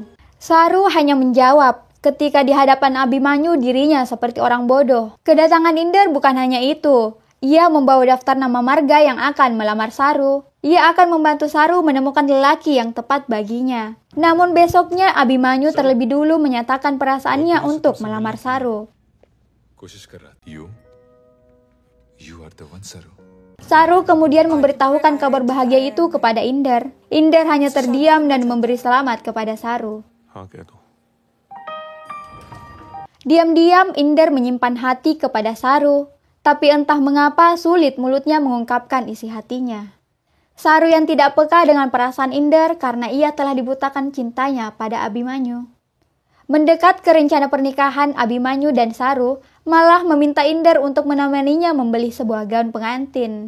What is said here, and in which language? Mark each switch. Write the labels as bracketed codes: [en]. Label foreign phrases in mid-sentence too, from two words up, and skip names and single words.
[id] Saru hanya menjawab, ketika di hadapan Abimanyu dirinya seperti orang bodoh. Kedatangan Inder bukan hanya itu. Ia membawa daftar nama marga yang akan melamar Saru. Ia akan membantu Saru menemukan lelaki yang tepat baginya. Namun besoknya Abimanyu terlebih dulu menyatakan perasaannya untuk melamar Saru. [hi] कोशिश कर रहा था। [en] You are the one, Saru. [id] Saru kemudian memberitahukan kabar bahagia itu kepada Inder. Inder hanya terdiam dan memberi selamat kepada Saru. [hi] हाँ कह दो। [id] Diam-diam Inder menyimpan hati kepada Saru, tapi entah mengapa sulit mulutnya mengungkapkan isi hatinya. Saru yang tidak peka dengan perasaan Inder karena ia telah dibutakan cintanya pada Abimanyu. Mendekat ke rencana pernikahan Abimanyu dan Saru, malah meminta Inder untuk menemaninya membeli sebuah gaun pengantin.